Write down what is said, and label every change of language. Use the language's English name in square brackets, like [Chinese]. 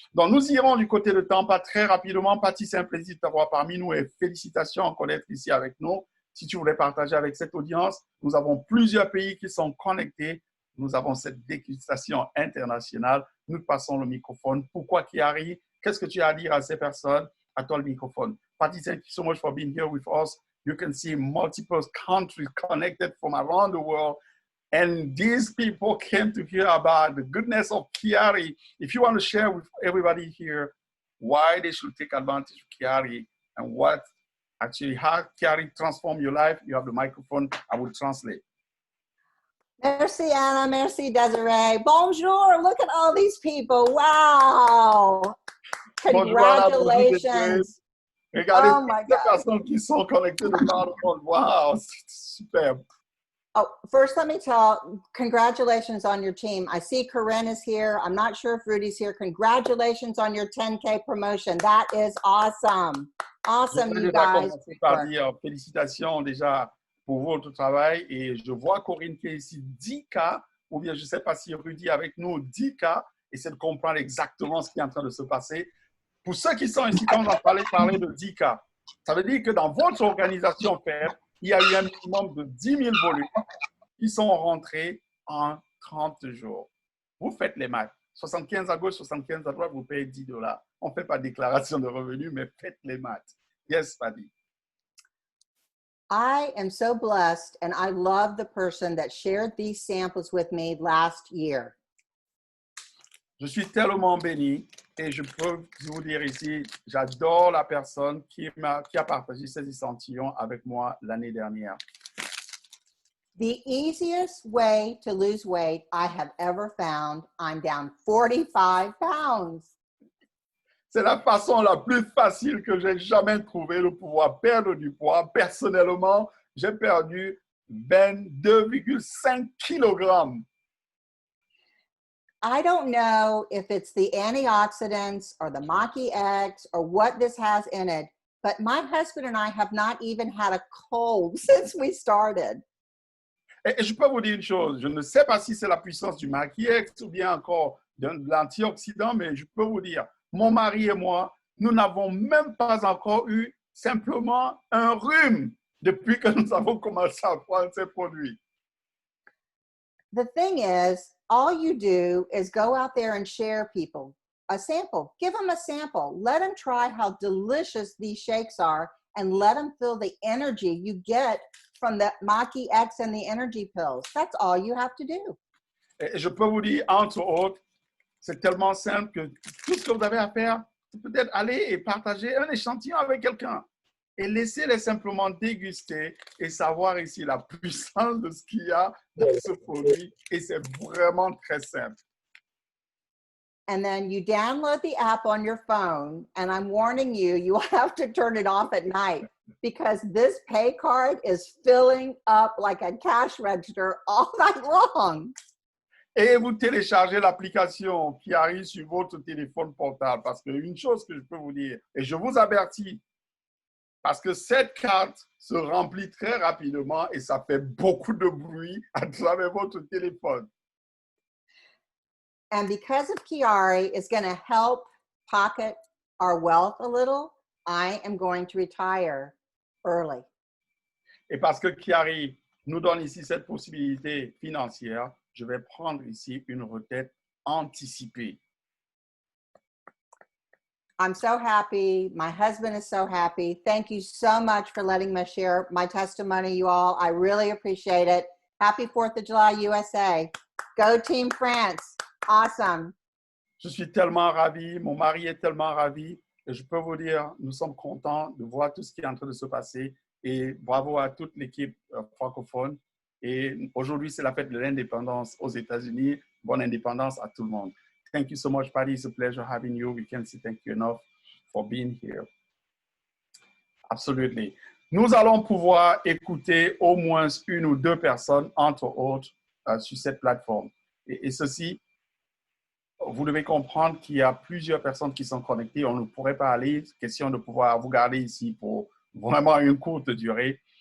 [French] Donc, nous irons du côté de Tampa très rapidement. Patty, c'est un plaisir de t'avoir parmi nous et félicitations encore d'être ici avec nous. Si tu voulais partager avec cette audience, nous avons plusieurs pays qui sont connectés. Nous avons cette dégustation internationale. Nous passons le microphone. Pourquoi Chiari? Qu'est-ce que tu as à dire à ces personnes? À toi le microphone. [English] Patty, thank you so much for being here with us. You can see multiple countries connected from around the world. And these people came to hear about the goodness of Chiari. If you want to share with everybody here why they should take advantage of Chiari and what actually how Chiari transformed your life, you have the microphone. I will translate. [French] Merci, Anna. Merci, Desiree. Bonjour. [English] Look at all these people. Wow. Congratulations. [French] Regardez [English] Oh my [French] toutes les [English] God. [French] personnes qui sont connectées de par le monde. Wow, c'est superbe. [English] Oh, first, let me tell, congratulations on your team. I see Corinne is here. I'm not sure if Rudy's here. Congratulations on your 10K promotion. That is awesome. Awesome, you guys. [French] Par dire félicitations déjà pour votre travail. Et je vois Corinne qui est ici 10K, ou bien je ne sais pas si Rudy est avec nous 10K, essaie de comprendre exactement ce qui est en train de se passer. Pour ceux qui sont ici, quand on a parlé de 10K, ça veut dire que dans votre organisation FEB, il y a eu un minimum de 10 000 volumes qui sont rentrés en 30 jours. Vous faites les maths. 75 à gauche, 75 à droite, vous payez $10. On ne fait pas de déclaration de revenus, mais faites les maths. [English] Yes, Paddy. I am so blessed, and I love the person that shared these samples with me last year. [French] Je suis tellement béni et je peux vous dire ici, j'adore la personne qui a partagé ces échantillons avec moi l'année dernière. [English] The easiest way to lose weight I have ever found, I'm down 45 pounds. [French] C'est la façon la plus facile que j'ai jamais trouvée de pouvoir perdre du poids. Personnellement, j'ai perdu 22,5 kg. [English] I don't know if it's the antioxidants or the Maki X or what this has in it, but my husband and I have not even had a cold since we started. [French] Et je peux vous dire une chose, je ne sais pas si c'est la puissance du Maquiex ou bien encore de l'antioxydant, mais je peux vous dire, mon mari et moi, nous n'avons même pas encore eu simplement un rhume depuis que nous avons commencé à prendre ces produits. [English] The thing is, all you do is go out there and share people a sample. Give them a sample. Let them try how delicious these shakes are and let them feel the energy you get from the Maki X and the energy pills. That's all you have to do. [French] Et je peux vous dire, entre autres, c'est tellement simple que tout ce que vous avez à faire, c'est peut-être aller et partager un échantillon avec quelqu'un et laisser-les simplement déguster et savoir ici la puissance de ce qu'il y a dans ce produit. Et c'est vraiment très simple. [English] And then you download the app on your phone, and I'm warning you, you have to turn it off at night because this pay card is filling up like a cash register all night long. [French] Et vous téléchargez l'application qui arrive sur votre téléphone portable. Parce qu'une chose que je peux vous dire, et je vous avertis, parce que cette carte se remplit très rapidement et ça fait beaucoup de bruit à travers votre téléphone. [English] And because of Chiari is going to help pocket our wealth a little, I am going to retire early. [French] Et parce que Chiari nous donne ici cette possibilité financière, je vais prendre ici une retraite anticipée. [English] I'm so happy. My husband is so happy. Thank you so much for letting me share my testimony, you all. I really appreciate it. Happy 4th of July, USA. Go Team France. Awesome. [French] Je suis tellement ravi, mon mari est tellement ravi et je peux vous dire, nous sommes contents de voir tout ce qui est en train de se passer et bravo à toute l'équipe francophone. Et aujourd'hui, c'est la fête de l'indépendance aux États-Unis. Bonne indépendance à tout le monde. [English] Thank you so much, Patty. It's a pleasure having you. We can't say thank you enough for being here. Absolutely. [French] Nous allons pouvoir écouter au moins une ou deux personnes, entre autres, sur cette plateforme. Et ceci, vous devez comprendre qu'il y a plusieurs personnes qui sont connectées. On ne pourrait pas aller. Question de pouvoir vous garder ici pour vraiment une courte durée.